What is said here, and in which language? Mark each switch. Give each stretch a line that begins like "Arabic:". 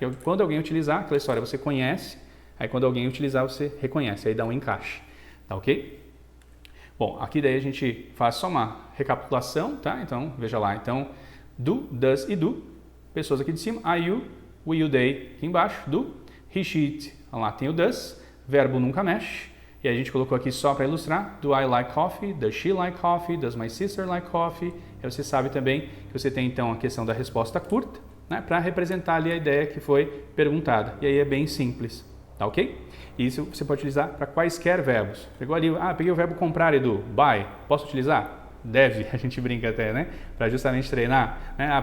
Portuguese: Porque quando alguém utilizar, aquela história você conhece, aí quando alguém utilizar você reconhece, aí dá um encaixe, tá ok? Bom, aqui daí a gente faz só uma recapitulação, tá? Então, veja lá, então, do, does e do, pessoas aqui de cima, I, you, we, you, they, aqui embaixo, do, he, she, it, lá tem o does, verbo nunca mexe. E a gente colocou aqui só para ilustrar,
English: do I like coffee, does she like coffee, does my sister like coffee.
Portuguese: E você sabe também que você tem então a questão da resposta curta, né, para representar ali a ideia que foi perguntada. E aí é bem simples, tá ok? E isso você pode utilizar para quaisquer verbos. Pegou ali, peguei o verbo comprar, Edu, buy, posso utilizar? Deve, a gente brinca até, né? Para justamente treinar. Né?